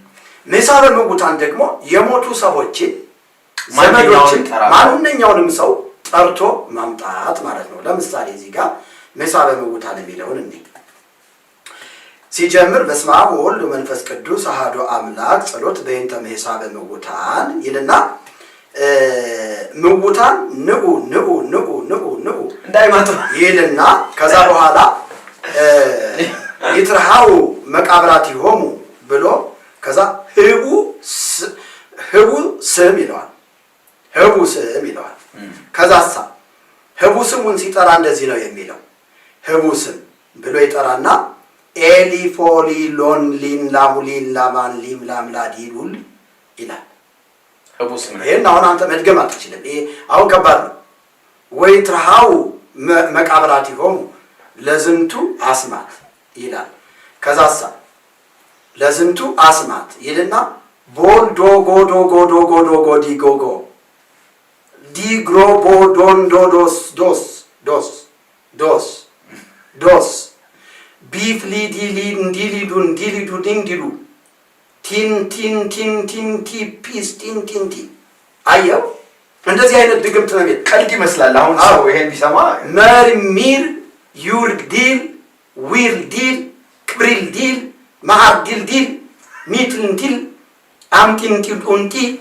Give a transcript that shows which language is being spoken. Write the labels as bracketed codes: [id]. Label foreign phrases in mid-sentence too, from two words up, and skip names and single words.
[am] ምሳበ ምውታን ደግሞ የሞቱ ሰዎችን ዘመዶችን ማንኛውንም ሰው ጠርቶ ማምጣት ማለት ነው። ለምሳሌ እዚህ ጋር ምሳበ ምውታን የሚለውን እንዴ ሲጀምር [gez] በስመ አብ ወወልድ ወመንፈስ ቅዱስ አሐዱ አምላክ ጸሎት በእንተ ምሳበ ምውታን [am] ይልና [gez] ምውታን ንዑ ንዑ ንዑ ንዑ ንዑ [am] እንዳይመጡ ይልና ከዛ በኋላ [gez] ይትርሃው መቃብራቲሆሙ [am] ብሎ ከዛ ህቡ ስም ይለዋል። ህቡ ስም ይለዋል። ከዛሳ ህቡ ስሙን ሲጠራ እንደዚህ ነው የሚለው። ህቡ ስም ብሎ ይጠራና ኤሊፎሊ ሎን ሊን ላሙሊን ላማን ሊም ላምላዲሉል ይላል። ህቡ ስም ነው። ይሄን አሁን አንተ መድገም አትችልም። ይሄ አሁን ከባድ ነው። ወይ [gez] ትርሃው መቃብራቲሆሙ ለዝንቱ አስማት [am] ይላል። ከዛሳ [gez] ለዝንቱ አስማት [am] ይልና ቦል ዶጎ ዶጎ ዶጎ ዶጎ ዲጎጎ ዲግሮ ቦዶን ዶዶስ ዶስ ዶስ ዶስ ዶስ ቢፍሊ ዲሊ እንዲሊዱ እንዲሊዱ ዲንዲሉ ቲን ቲን ቲን ቲን ቲ ፒስ ቲን ቲን ቲ አየው። እንደዚህ አይነት ድግምት ነው። ቀልድ ይመስላል። አሁን ሰው ይሄን ቢሰማ መርሚር ዩርግ ዲል ዊር ዲል ክብሪል ዲል ማሃር ዲል ዲል ሚትንቲል አምቲንቲል ኡንቲ